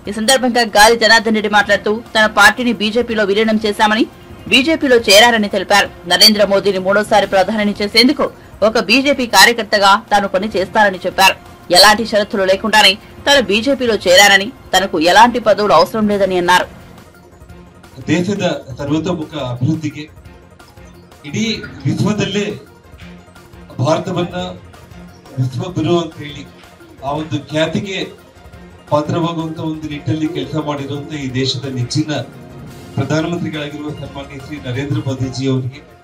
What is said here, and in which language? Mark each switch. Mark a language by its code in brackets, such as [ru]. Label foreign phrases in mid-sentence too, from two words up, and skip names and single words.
[te] ఈ సందర్భంగా గాలి జనార్దన్ రెడ్డి మాట్లాడుతూ తన పార్టీని బీజేపీలో విలీనం చేశామని, బీజేపీలో చేరారని తెలిపారు. నరేంద్ర మోదీని మూడోసారి ప్రధానిని చేసేందుకు ఒక బీజేపీ కార్యకర్తగా తాను పని చేస్తానని చెప్పారు. ఎలాంటి షరతులు లేకుండానే తాను బీజేపీలో చేరారని, తనకు ఎలాంటి పదవులు అవసరం లేదని అన్నారు. [kn] ದೇಶದ ಸರ್ವತೋಮುಖ ಅಭಿವೃದ್ಧಿಗೆ ಇಡೀ ವಿಶ್ವದಲ್ಲೇ ಭಾರತವನ್ನ ವಿಶ್ವಗುರು ಅಂತ ಹೇಳಿ ಆ ಒಂದು ಖ್ಯಾತಿಗೆ ಪಾತ್ರವಾಗುವಂತ ಒಂದು ನಿಟ್ಟಿನಲ್ಲಿ ಕೆಲಸ ಮಾಡಿರುವಂತ ಈ ದೇಶದ ನೆಚ್ಚಿನ ಪ್ರಧಾನಮಂತ್ರಿಗಳಾಗಿರುವ ಸನ್ಮಾನ್ಯ ಶ್ರೀ ನರೇಂದ್ರ ಮೋದಿಜಿ ಅವರಿಗೆ